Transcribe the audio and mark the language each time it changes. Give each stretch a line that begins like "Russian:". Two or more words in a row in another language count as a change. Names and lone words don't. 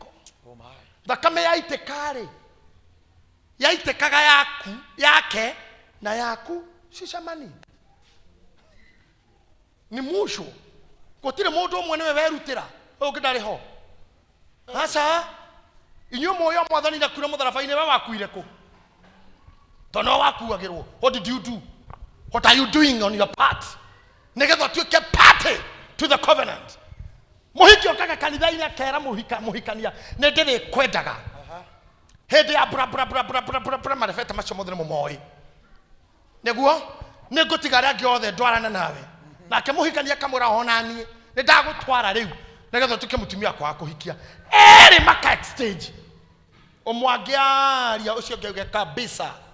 Kikuyu: Thakame yaitĩkaga yaku yake na yaku cicamani ni musho gũtirĩ mũndũ ũmwe nĩwe werutĩra ũngĩ ndarĩ ho aca inyuĩ mũĩ mwathani na kure mũtharaba-inĩ we wakuire kũ tondũ no wakuagĩrwo.
English: What did you do? What are you doing on your part?
Kikuyu: Nĩgetha tuĩke
English: party to the covenant.
Kikuyu: Mũhiki okaga kanitha-inĩ akera mũhikania nĩ ndĩrĩkwendaga hĩndĩ ya bra marefeta macio mothe nĩmũmoĩ nĩguo nĩngũtiga arĩa angĩ othe ndwarane nawe nake mũhikania kamũra ona niĩ nĩndagũtwara rĩu nĩgetha tuĩke mũtumia kwa kũhikia erĩ maka exchange ũmwe angĩaria ũcio ũngĩ auge kabisa